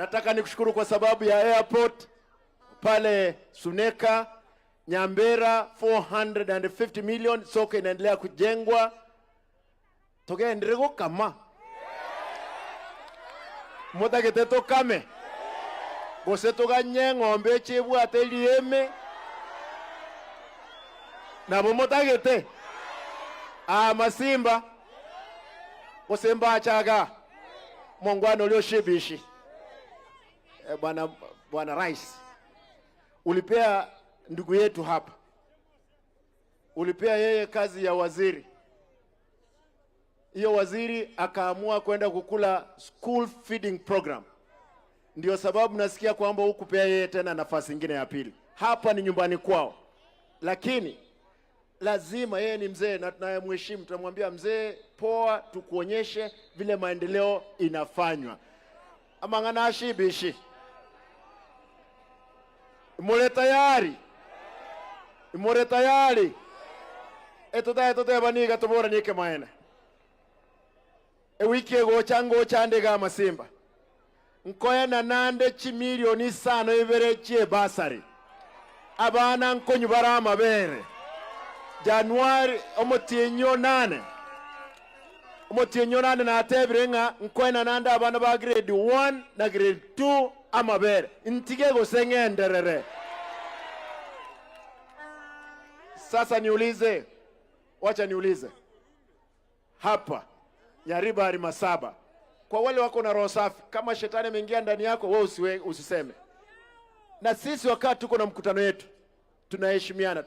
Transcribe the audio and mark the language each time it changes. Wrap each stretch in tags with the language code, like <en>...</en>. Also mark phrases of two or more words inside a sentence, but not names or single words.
<sw>Nataka nikushukuru kwa sababu ya airport pale Suneka, Nyambera 450 million, soko inaendelea kujengwa.</sw> <guz>Toge ndrego kama mutagete to kame gose tuganye ng'ombe chibwate lieme nabo mutagete Masimba gose mbachaga mongwano ulioshibishi.</guz> <sw>Bwana Rais, ulipea ndugu yetu hapa, ulipea yeye kazi ya waziri. Hiyo waziri akaamua kwenda kukula</sw> <en>school feeding program.</en> <sw>Ndio sababu nasikia kwamba hukupea yeye tena nafasi nyingine ya pili. Hapa ni nyumbani kwao, lakini lazima, yeye ni mzee na tunayemheshimu, tunamwambia mzee, poa, tukuonyeshe vile maendeleo inafanywa.</sw> <guz>Amangana ashibishi. Imore tayari. Eto baniga tobora nike maena. Wiki ego chango chandega Masimba. Nkoya na nande chimilioni 5 ibere chie basari. Abana nkonyu barama bere. Januari omotienyo 8. Omotienyo 8 na atebrenga nkoya na nande abana ba grade 1 na grade 2 amabere. Ntigego sengenderere.</guz> <sw>Sasa niulize, wacha niulize. Hapa Nyaribari Masaba, kwa wale wako na roho safi, kama shetani ameingia ndani yako, wewe usiseme. Na sisi wakati tuko na mkutano yetu, tunaheshimiana.</sw>